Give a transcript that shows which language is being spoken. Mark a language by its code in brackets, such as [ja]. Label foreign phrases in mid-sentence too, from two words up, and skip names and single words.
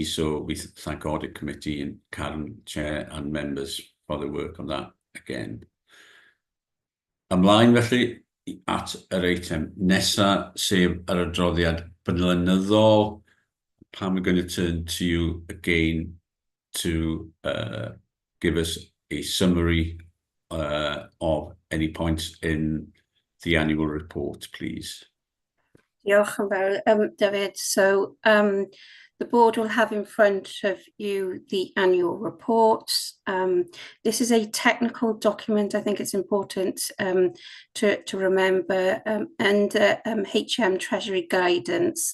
[en] So we thank Audit Committee and Karen, Chair, and members for the work on that again. [cy] Ymlaen felly at yr eitem nesa, sef yr adroddiad blynyddol. [en] Pam, we're going to turn to you again to give us a summary of any points in the annual report, please. [cy] Diolch yn fawr, David. [en] So the board will have in front of you the annual report. This is a technical document. I think it's important to remember, and HM Treasury guidance.